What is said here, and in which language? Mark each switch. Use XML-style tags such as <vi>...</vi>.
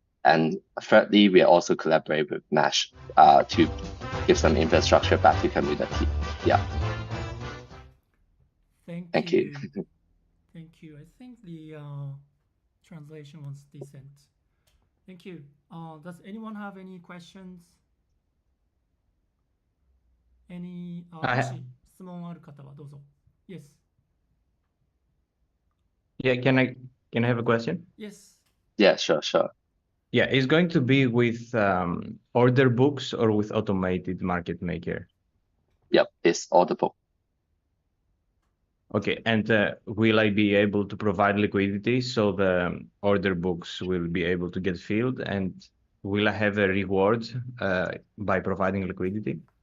<en>And thirdly, we are also collaborate with Mesh to give some infrastructure back to community. Yeah. Thank you. Thank you. I think the translation was decent. Thank you. Does anyone have any questions? Any</en> <ja>もし質問ある方はどうぞ。</ja> <en>Yes. Yeah, can I have a question? Yes. Yeah, sure. Yeah, it's going to be with order books or with automated market maker? Yep, it's order book. Okay, and will I be able to provide liquidity so the order books will be able to get filled, and will I have a reward by providing liquidity?</en>